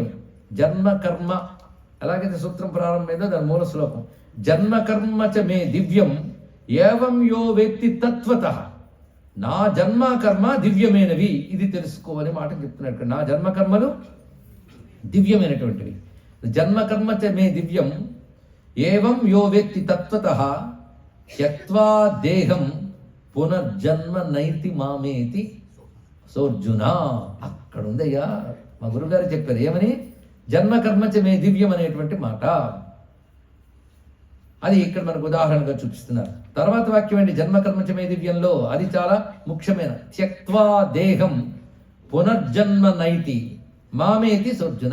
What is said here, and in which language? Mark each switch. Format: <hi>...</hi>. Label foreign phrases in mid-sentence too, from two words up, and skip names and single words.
<te>జన్మకర్మ ఎలాగైతే సూత్రం ప్రారంభమైందో దాని మూల శ్లోకం,</te> <sa>జన్మకర్మ చ మే దివ్యం ఏవం యో వేత్తి తత్వతః.</sa> <te>నా జన్మకర్మ దివ్యమైనవి, ఇది తెలుసుకోవని మాట చెప్తున్నాడు ఇక్కడ. నా జన్మకర్మలు దివ్యమైనటువంటివి.</te> <sa>జన్మకర్మ చ మే దివ్యం ఏవం యో వేత్తి తత్వతః త్యక్త్వా దేహం పునర్జన్మ నైతి మామేతి సోర్జున.</sa> <te>అక్కడ ఉందయ్యా, మా గురుగారు చెప్పారు ఏమని,</te> <sa>జన్మకర్మచ మే దివ్యం</sa> <te>అనేటువంటి మాట. అది ఇక్కడ మనకు ఉదాహరణగా చూపిస్తున్నారు. తర్వాత వాక్యం ఏంటి,</te> <sa>జన్మకర్మచ మే దివ్యంలో</sa> <te>అది చాలా ముఖ్యమైన,</te> <sa>త్యక్త్వా దేహం పునర్జన్మ నైతి మామేతి సోర్జున.</sa>